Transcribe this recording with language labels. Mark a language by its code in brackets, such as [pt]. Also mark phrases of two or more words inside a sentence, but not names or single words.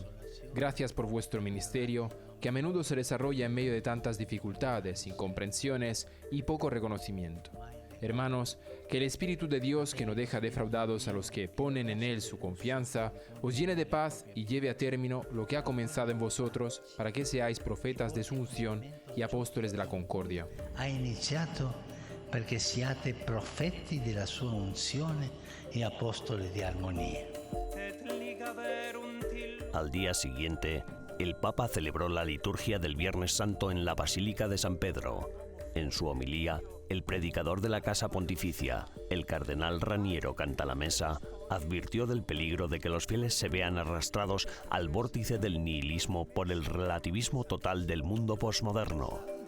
[es] Gracias por vuestro ministerio, que a menudo se desarrolla en medio de tantas dificultades, incomprensiones y poco reconocimiento. Hermanos, que el Espíritu de Dios, que no deja defraudados a los que ponen en Él su confianza, os llene de paz y lleve a término lo que ha comenzado en vosotros, para que seáis profetas de su unción y apóstoles de la concordia. [it] Ha iniciato perché siate profeti della sua unzione e apostoli di armonía. [es] Al día siguiente, el Papa celebró la liturgia del Viernes Santo en la Basílica de San Pedro. En su homilía, el predicador de la Casa Pontificia, el cardenal Raniero Cantalamessa, advirtió del peligro de que los fieles se vean arrastrados al vórtice del nihilismo por el relativismo total del mundo posmoderno.